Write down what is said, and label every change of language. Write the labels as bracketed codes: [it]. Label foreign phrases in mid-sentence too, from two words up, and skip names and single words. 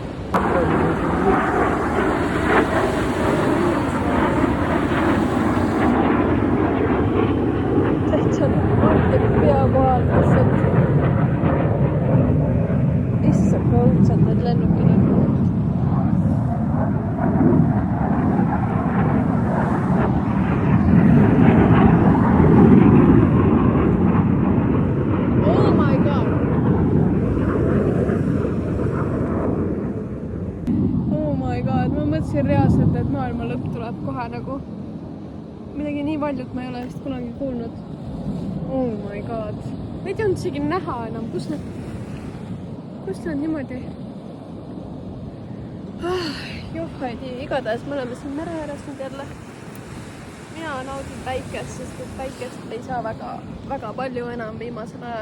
[et] Täitsa Martin pea kohal lihtsalt. Issand, kui õudsad need lennukid on. [en] Oh my god! Oh my god, [et] ma mõtlesin reaalselt, et maailma lõpp tuleb kohe nagu. Midagi nii valjut ma ei ole vist kunagi kuulnud. [en] Oh my god. [et] Neid ei olnud isegi näha enam. Kus nad niimoodi? Johhaidi, igatahes me oleme siin mere ääres nüüd jälle. Mina naudin päikest, sest et päikest ei saa väga palju enam viimasel ajal.